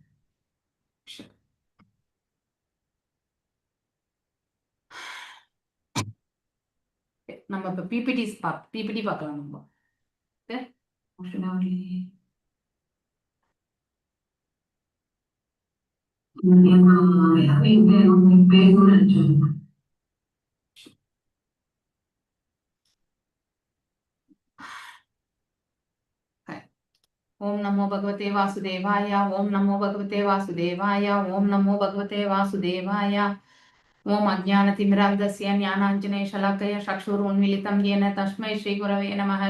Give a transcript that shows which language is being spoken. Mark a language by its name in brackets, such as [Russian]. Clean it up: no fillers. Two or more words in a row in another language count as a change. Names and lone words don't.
[Tamil] நம்ம இப்ப பிபிடி பார்க்கலாம். நம்ம ஆப்ஷனே வரலையே. யாரோ என்கிட்ட என்ன பேசணும்னு நினைச்சீங்க. [Sanskrit] ओम नमो भगवते वासुदेवाय। ओम नमो भगवते वासुदेवाय। ओम नमो भगवते वासुदेवाय। ओम अज्ञानतिमिरान्धस्य ज्ञानाञ्जनेशलाकया चक्षुरुन्मीलितं येन तस्मै श्रीगुरवे नमः।